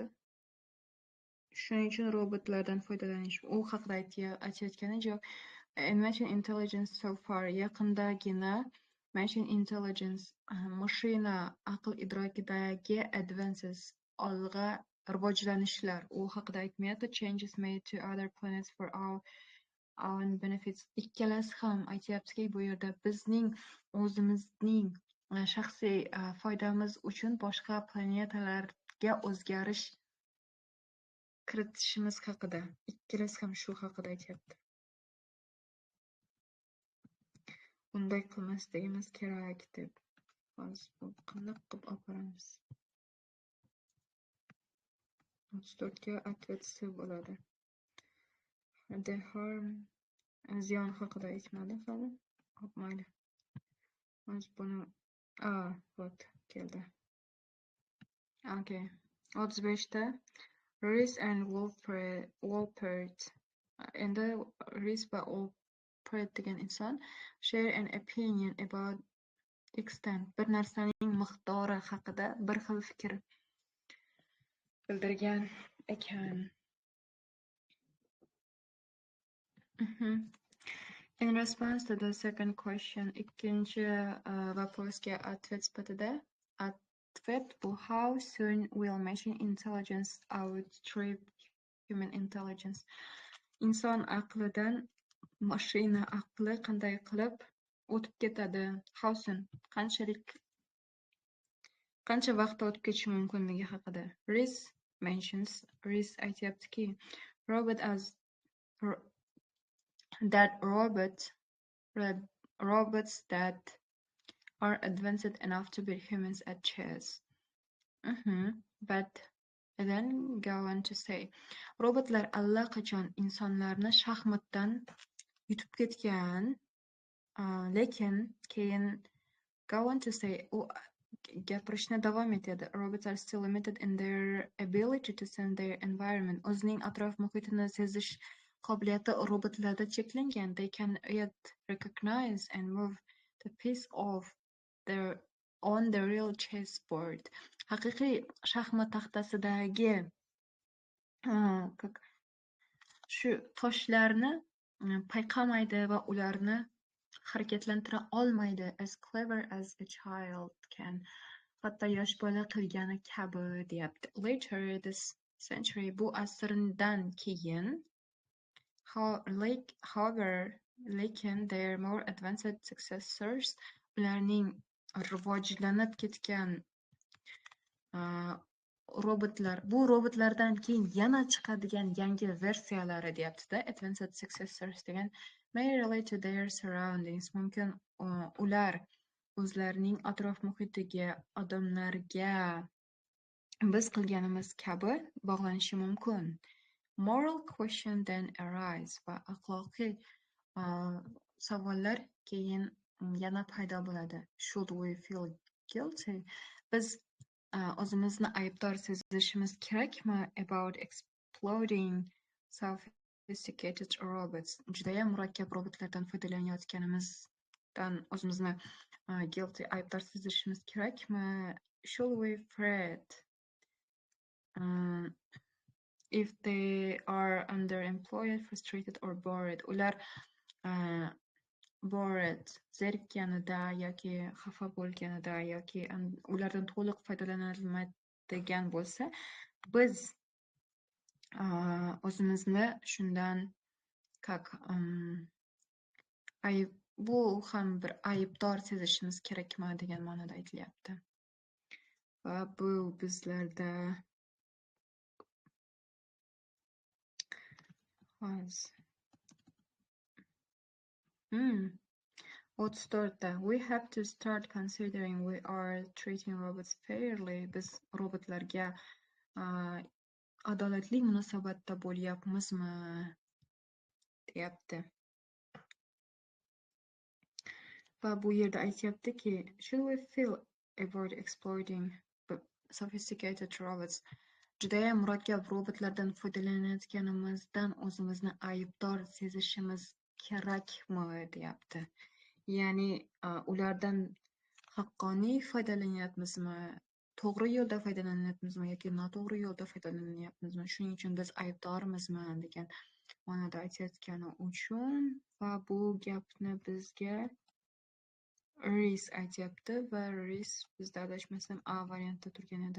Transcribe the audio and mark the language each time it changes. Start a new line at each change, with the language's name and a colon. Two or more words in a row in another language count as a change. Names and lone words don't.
Uzbek: Shuning uchun robotlardan foydalanish. U haqida aytayotgani yo'q.
English: Machine intelligence so far
Uzbek: yaqindagina
English: machine intelligence
Uzbek: mashina aql idrokidagi advances olg'a rivojlanishlar. U haqida aytmayapti.
English: Changes made to other planets for our own benefits.
Uzbek: Ikkalasi ham aytayaptiki, bu yerda bizning o'zimizning shaxsiy foydamiz uchun boshqa planetalarga o'zgarish kiritishimiz haqida. Ikkalasi ham shu haqida aytyapti. Unday qilmasligimiz kerak deb. Hozir bu qanday qilib olib boramiz? 34 ga atvetsi bo'ladi.
English: The harm
Uzbek: ziyon haqida aytmadi hali. Hop, mayli. Hozir buni вот keldi.
English: Okay. 35 da Reese and Wolpert.
Uzbek: Endi Reese va Wolpert degan inson
English: share an opinion about extent.
Uzbek: Bir narsaning miqdori haqida bir xil fikr bildirgan ekan.
English: In response to the second question,
Uzbek: ikkinchi vопросga atvet sifatida atvet bu
English: how soon will machine intelligence outstrip human intelligence?
Uzbek: Inson aqlidan mashina aqli qanday qilib o'tib ketadi?
English: How soon?
Uzbek: Qancha vaqt o'tib ketishi mumkinligi haqida. Reese aytyaptiki,
English: robots that are advanced enough to beat humans at chess. But then go on to say,
Uzbek: robotlar allaqachon insonlarni shaxmatdan yutib ketgan, lekin keyin
English: go on to say,
Uzbek: gapirishni davom etadi.
English: Robots are still limited in their ability to sense their environment.
Uzbek: O'zining atrof muhitini sezish qobiliyati robotlarda cheklangan.
English: They can yet recognize and move the piece on the real chessboard.
Uzbek: Haqiqiy shaxmat taxtasidagi shu toshlarni payqamaydi va ularni harakatlantira olmaydi.
English: As clever as a child can.
Uzbek: Hatto yosh bola qilgani kabi deyapti.
English: Later this century,
Uzbek: bu asrdan keyin,
English: however, lekin their more advanced successors,
Uzbek: ularning rivojlanib ketgan robotlar, bu robotlardan keyin yana chiqadigan yangi versiyalari deyapti-da.
English: Advanced successors degan may relate to their surroundings.
Uzbek: Mumkin ular o'zlarining atrof muhitiga, odamlarga biz qilganimiz kabi bog'lanishi mumkin.
English: Moral question then arise
Uzbek: va axloqiy savollar keyin yana paydo bo'ladi.
English: Should we feel guilty?
Uzbek: Biz o'zimizni aybdor sezishimiz kerakmi
English: about exploding sophisticated robots?
Uzbek: Judayam murakkab robotlardan foydalanayotganimizdan o'zimizni guilty, aybdor sezishimiz kerakmi?
English: Should we fret if they are underemployed, frustrated or bored?
Uzbek: Ular bored, zerikkanida yoki xafa bo'lganida yoki ulardan to'liq foydalanolmaydigan bo'lsa, biz o'zimizni shundan bu ham bir aybdor sezishimiz kerakmi degan ma'noda aytilyapti. Va bu bizlarda
English: 34 we have to start considering we are treating robots fairly.
Uzbek: Biz robotlarga adolatli munosabatda bo'lyapmizmi deyapti. Va bu yerda aytyaptiki,
English: should we feel avoid exploiting sophisticated robots?
Uzbek: Judayam murakkab robotlardan foydalanayotganimizdan o'zimizni aybdor sezishimiz kerakmi deyapti. Ya'ni ulardan haqqoniy foydalanyapmizmi, to'g'ri yo'lda foydalanyapmizmi yoki noto'g'ri yo'lda foydalanyapmizmi, shuning uchun biz aybdormizmi degan ma'noda aytayotgani uchun va bu gapni bizga Reese aytyapti va Reese bizda adashmasam A variantda turgan edi.